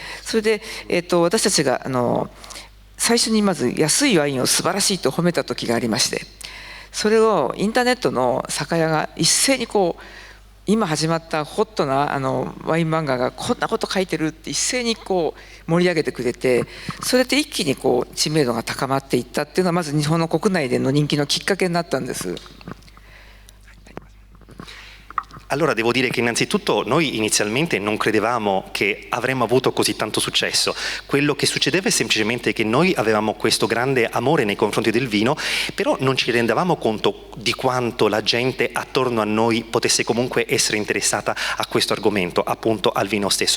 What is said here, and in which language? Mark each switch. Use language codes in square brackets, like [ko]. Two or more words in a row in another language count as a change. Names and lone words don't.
[ja] それで、私たちが最初にまず安いワインを素晴らしいと褒めた時がありまして、それをインターネットの酒屋が一斉に今始まったホットなワイン漫画がこんなこと書いてるって一斉に盛り上げてくれて、それで一気に知名度が高まっていったっていうのはまず日本の国内での人気のきっかけになったんです。 [it] Allora devo dire che innanzitutto noi inizialmente non credevamo che avremmo avuto così tanto successo. Quello che succedeva è semplicemente che noi avevamo questo grande amore nei confronti del vino, però non ci rendevamo conto di quanto la gente attorno a noi potesse comunque essere interessata a questo argomento, appunto al vino stesso.